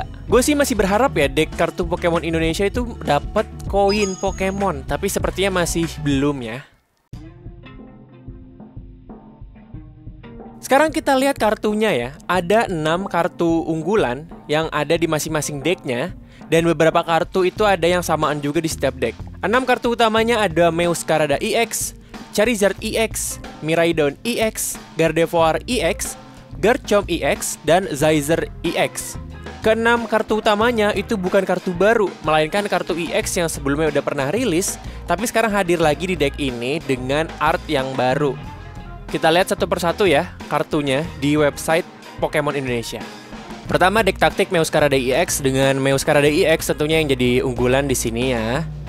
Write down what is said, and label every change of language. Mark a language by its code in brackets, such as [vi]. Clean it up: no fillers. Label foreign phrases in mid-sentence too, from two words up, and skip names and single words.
[id] Gue sih masih berharap ya deck kartu Pokemon Indonesia itu dapat koin Pokemon, tapi sepertinya masih belum ya. Sekarang kita lihat kartunya ya. Ada 6 kartu unggulan yang ada di masing-masing decknya. Dan beberapa kartu itu ada yang samaan juga di setiap deck. 6 kartu utamanya ada Meowscarada EX, Charizard EX, Miraidon EX, Gardevoir EX, Garchomp EX, dan Zyzer EX. Keenam kartu utamanya itu bukan kartu baru, melainkan kartu EX yang sebelumnya udah pernah rilis, tapi sekarang hadir lagi di deck ini dengan art yang baru. Kita lihat satu persatu ya kartunya di website Pokemon Indonesia. Pertama, deck taktik Meowscarada EX dengan Meowscarada EX tentunya yang jadi unggulan di sini ya.